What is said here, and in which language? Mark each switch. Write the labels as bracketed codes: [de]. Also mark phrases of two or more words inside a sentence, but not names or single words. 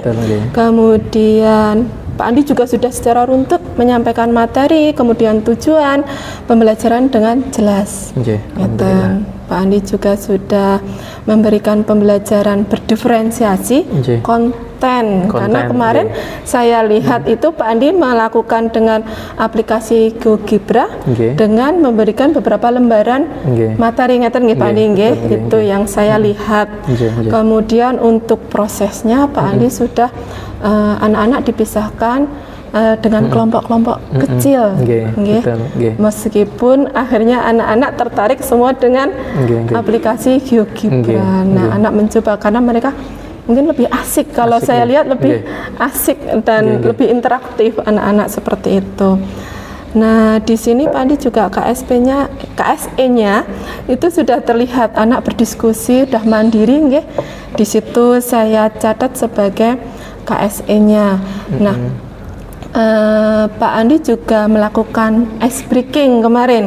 [id] Kemudian Pak Andi juga sudah secara runtut menyampaikan materi, kemudian tujuan pembelajaran dengan jelas. Pak Andi juga sudah memberikan pembelajaran berdiferensiasi Nggih. konten. Karena kemarin nggih. saya lihat itu Pak Andi melakukan dengan aplikasi GeoGebra Nggih. dengan memberikan beberapa lembaran Nggih. materi [jv] ngeten nggih [id] Pak Andi Nggih, nggih. betul, nggih, Itu nggih. yang saya lihat. [jv] Nggih, nggih. [id] Kemudian untuk prosesnya Pak Andi sudah anak-anak dipisahkan dengan kelompok-kelompok kecil, Nggih, nggih. betul, nggih. Meskipun akhirnya anak-anak tertarik semua dengan [jv] Nggih, nggih. [id] aplikasi GeoGebra. Nggih, Nah, nggih. anak mencoba karena mereka mungkin lebih asik. Kalau Asik, saya nggih. lihat lebih Nggih. asik dan [jv] Nggih, nggih. [id] lebih interaktif anak-anak seperti itu. Nah, di sini Pak Andi juga KSE-nya itu sudah terlihat anak berdiskusi, sudah mandiri, nggih. Di situ saya catat sebagai KSE-nya. Nah, Pak Andi juga melakukan [en] ice breaking [id] kemarin,